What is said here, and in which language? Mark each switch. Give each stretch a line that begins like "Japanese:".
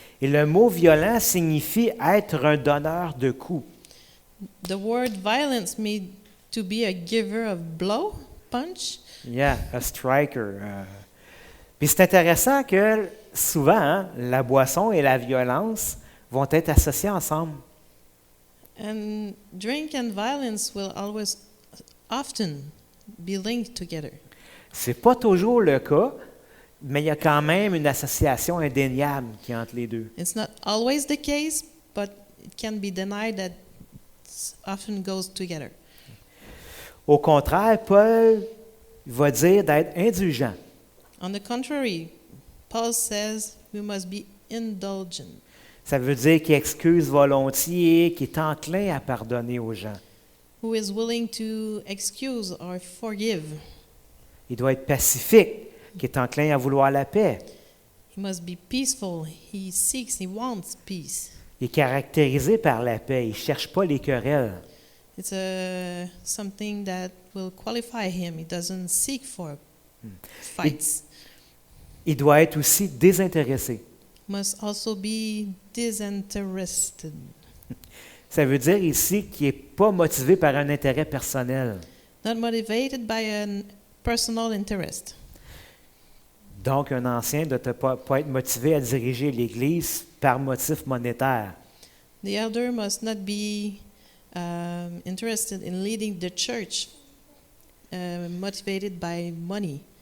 French: Et le mot violent signifie être un donneur de coups.
English: The word violence means to be a giver of blow, punch. Yeah, a striker.
French: Puis c'est intéressant que souvent, hein, la boisson et la violence vont être associées ensemble.
English: And drink and violence will often be linked together.
French: C'est pas toujours le cas, mais il y a quand même une association indéniable qui est entre les deux.
English: It's not always the case, but it can be denied that it often goes together.
French: Au contraire, Paul va dire d'être indulgent.
English: On the contrary, Paul says we must be indulgent.
French: Ça veut dire qu'il excuse volontiers, qu'il est enclin à pardonner aux gens.
English: Who is willing to excuse or forgive.
French: Il doit être pacifique, qu'il est enclin à vouloir la paix.
English: He must be peaceful. He wants peace.
French: Il est caractérisé par la paix. Il ne cherche pas les querelles.
English: It's something that will qualify him. He doesn't seek for fights.
French: Il doit être aussi désintéressé.
English: Must also be disinterested.
French: Ça veut dire ici qu'il n'est pas motivé par un intérêt personnel.
English: Not motivated by a personal interest.
French: Donc, un ancien ne doit pas être motivé à diriger l'Église par motif monétaire.
English: The elder must not be interested in leading the church motivated by money.